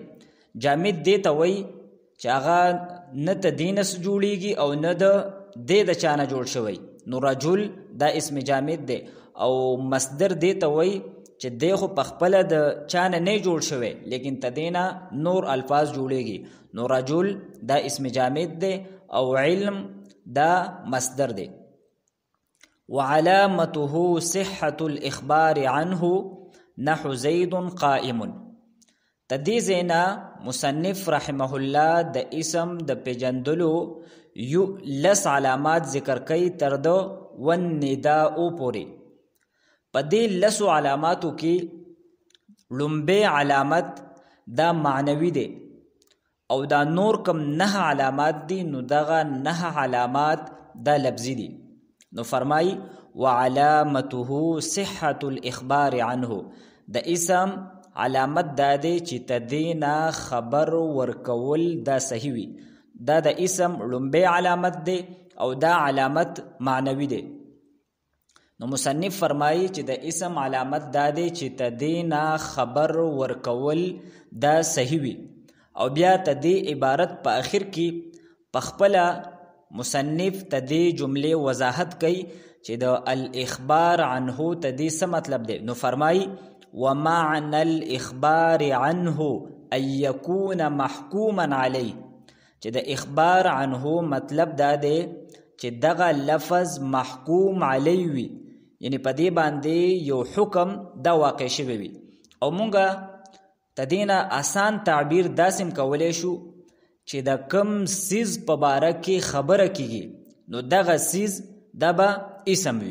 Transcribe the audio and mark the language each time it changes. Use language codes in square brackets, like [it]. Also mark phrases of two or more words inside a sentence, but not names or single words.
[ps] جامد دی ته وایي چې هغه نه ته دې نه جوړیږي او نه د چا نه جوړ شوی، نو رجل دا اسم جامد دی. او مصدر دی ته وایي چې دی خو پخپله د چا نه جوړ شوی لیکن ته دې نه نور الفاظ جوړیږي، نو رجل دا اسم جامد دی او علم دا مصدر دی. [ar] وعلامته صحة الإخبار عنه نحو زید قائم. [ps] تدې زینا مصنف [ar] رحمه الله [ps] د اسم د پیجندلو یو لس علامات ذکر کوي تر د والنداء پورې. په دې لسو علاماتو کې لومبی علامت دا معنوي دی او دا نور کم 9 علامات دي، نو دغه 9 علامات دا لفظي دي. نو فرمای: [ar] وعلامته صحة الإخبار عنه. [ps] د اسم علامت دا دی چې تدینا خبر ورکول دا صحیح وي. دا د اسم لومبی علامت دی او دا علامت معنوي دی. نو مصنف فرمایي چې د اسم علامت دا دی چې تدینا خبر ورکول دا صحیح وي. او بیا تدې عبارت په آخر کې پخپله مصنف تدې جملې وضاحت کوي چې د [ar] الاخبار عنه [ps] تدې څه مطلب دی. نو فرمایي: [ar] ومعنى الإخبار عنه أن يكون محكوما عليه. [ps] چې د [ar] اخبار عنه [ps] مطلب دا دی چې دغه لفظ [ar] محکوم علی [ps] وي، یعنی په دې باندې یو حکم دا واقع شوی وي. او مونږه تدینا آسان تعبیر داسم کولای شو چې د کم سیز په باره کې خبره کیږي نو دغه سیز دا به اسم وي.